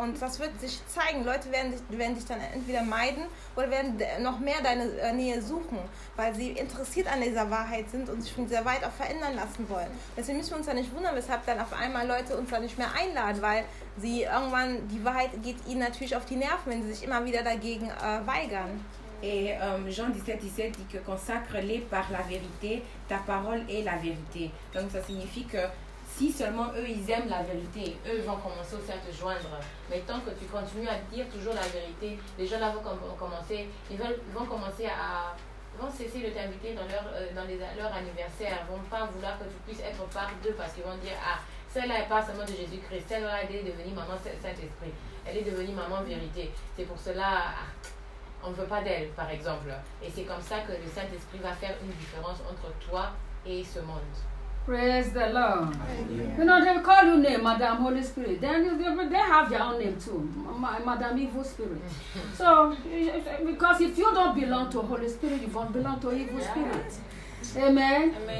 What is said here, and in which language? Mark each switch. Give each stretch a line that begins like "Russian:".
German: Und das wird sich zeigen. Leute werden dich dann entweder meiden oder werden noch mehr deine Nähe suchen, weil sie interessiert an dieser Wahrheit sind und sich von dieser Wahrheit auch verändern lassen wollen. Deswegen müssen wir uns ja nicht wundern, weshalb dann auf einmal Leute uns da nicht mehr einladen, weil sie irgendwann, die Wahrheit geht ihnen natürlich auf die Nerven, wenn sie sich immer wieder dagegen weigern.
French: Et Jean 17:17 dit que consacre-les par la vérité, ta parole est la vérité. Donc ça signifie que si seulement eux ils aiment la vérité, eux vont commencer aussi à te joindre. Mais tant que tu continues à dire toujours la vérité, les gens là vont commencer, ils vont cesser de t'inviter dans leur anniversaire, vont pas vouloir que tu puisses être part d'eux parce qu'ils vont dire ah, celle-là est pas seulement de Jésus-Christ, celle-là est devenue maman Saint-Esprit, elle est devenue maman vérité. C'est pour cela. On ne veut pas d'elle, par exemple. Et c'est comme ça que le Saint-Esprit va faire une différence entre toi et ce monde.
English: Praise the Lord. Yeah. You know, they call your name, Madame Holy Spirit. They have their own name too, Madame Evil Spirit. So, because if you don't belong to Holy Spirit, you won't belong to Evil Spirit. Amen.